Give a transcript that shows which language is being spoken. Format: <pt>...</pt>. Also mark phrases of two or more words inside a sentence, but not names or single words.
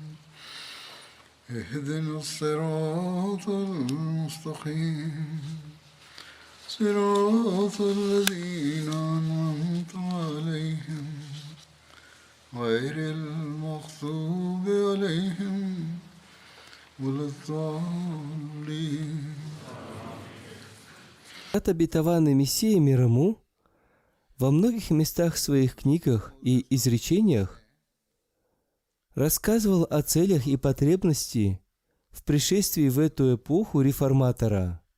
<ar>اهدنا الصراط المستقيم صراط الذين أنعمت عليهم غير المغضوب عليهم ولا الضالين.</ar> <ru>От обетованный Мессия мир ему во многих местах в своих книгах и изречениях рассказывал о целях и потребности в пришествии в эту эпоху реформатора.</ru>